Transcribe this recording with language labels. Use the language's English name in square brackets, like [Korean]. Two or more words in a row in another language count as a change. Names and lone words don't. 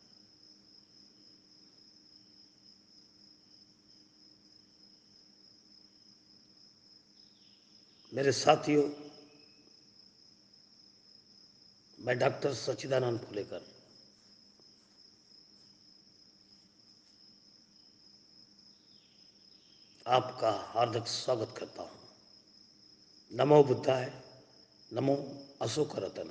[Hindi] मेरे साथियों, मैं डॉक्टर सच्चिदानंद फुलेकर आपका हार्दिक स्वागत करता हूँ। नमो बुद्धाय, नमो अशोक रतना।